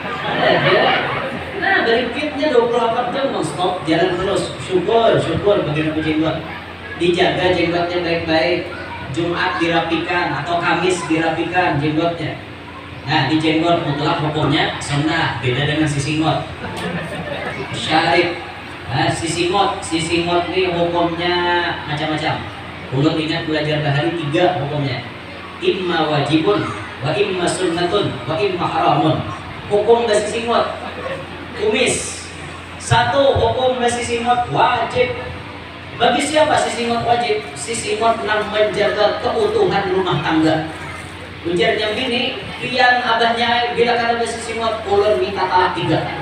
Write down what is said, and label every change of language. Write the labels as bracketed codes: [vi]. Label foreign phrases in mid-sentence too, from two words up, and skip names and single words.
[bjn] Nah, dari fitnya 24 jam non-stop jalan terus. Syukur bagaimana berjenggot. Dijaga jenggotnya baik-baik. Jumat dirapikan atau Kamis dirapikan jenggotnya. Nah, di jenggot mutlak hukumnya sunnah, beda dengan sisingot. Syarif. Nah, sisingot ini hukumnya macam-macam. Ulun ingat belajar bahari 3 hukumnya. [ar] إما واجب، وإما سنة، وإما حرام. [bjn] Hukum sisingot kumis. 1 hukum sisingot wajib. Bagi siapa sisingot wajib? Sisingot yang menjaga keutuhan rumah tangga. Ujarnya gini, pian abahnya bila kada sisingot ulun minta talak 3.